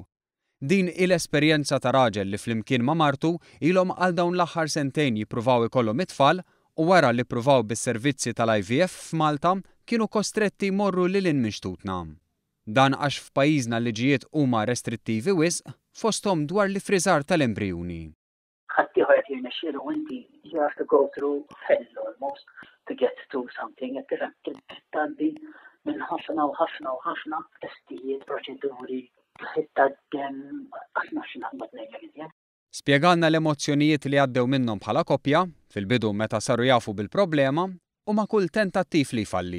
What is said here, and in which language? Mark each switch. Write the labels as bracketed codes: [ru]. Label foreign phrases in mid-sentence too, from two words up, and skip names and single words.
[mt] Din l-esperjenza ta' raġel li flimkien ma' martu ilhom għal dawn l-aħħar sentejn jippruvaw ikollhom it-tfal u wara li ppruvaw bis-servizzi tal-IVF f'Malta kienu kostretti jmorru lil mixtutna. Dan għax f'pajjiżna l-liġijiet huma restrittivi wisq fosthom dwar l-ifriżar tal-embrjuni. ħaddieħor qed jirnexxielu inti [en] you have to go through hell almost to get to something [mt] qed tgħaddi minn ħafna u ħafna u ħafna testijiet, proċeduri, Spjegalna l-emozzjonijiet li għaddew minnhom bħala koppja fil-bidu meta saru jafu bil-problema u ma' kull tentattiv li jfalli.